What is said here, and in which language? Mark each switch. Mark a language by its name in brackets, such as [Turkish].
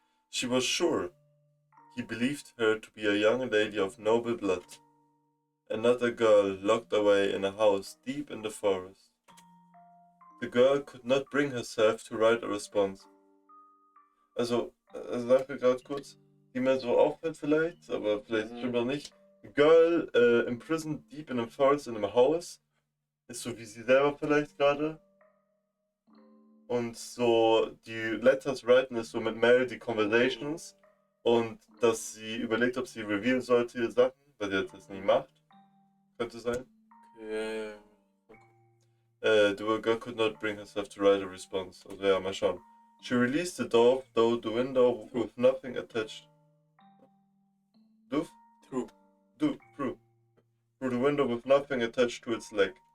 [English] She was sure he believed her to be a young lady of noble blood, and not a girl locked away in a house deep in the forest. The girl could not bring herself to write a response. [German] Also sage gerade kurz, die mir so auffällt vielleicht, aber vielleicht stimmt auch nicht. [English] Girl imprisoned deep in a forest [German] in einem Haus, ist so wie sie selber vielleicht gerade. Und so die Letters writen ist so mit Mel die Conversations und dass sie überlegt, ob sie revealen sollte ihre Sachen, weil sie das nicht macht. Könnte sein. Okay. [English] The girl could not bring herself to write a response. [German] Also ja, mal schauen. [English] She released the dove, though the window with nothing attached. Through the window with nothing attached to its leg.